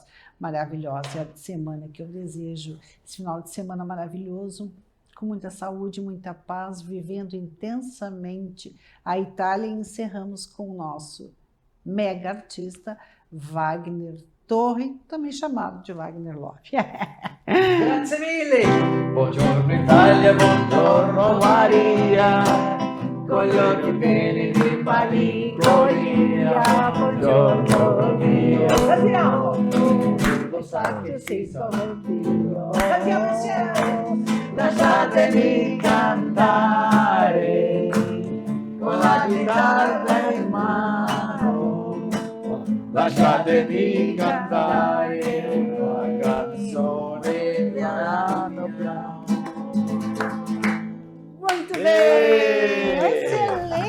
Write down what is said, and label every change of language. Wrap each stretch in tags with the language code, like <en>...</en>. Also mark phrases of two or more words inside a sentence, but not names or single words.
<pt>Maravilhosa é a semana que eu desejo, esse final de semana maravilhoso, com muita saúde, muita paz, vivendo intensamente a Itália. E encerramos com o nosso mega artista Wagner Torre, também chamado de Wagner Love.</pt> <it>Grazie mille! Buongiorno Italia, buongiorno Maria, con gli occhi pieni di malinconia, buongiorno mio. Cantiamo! Lo sa che sei solo Dio. Cantiamo insieme! Lasciatemi cantare con la chitarra in mano, lasciatemi cantare una canzone piano piano.</it> <pt>Muito bem! Excelente!</pt>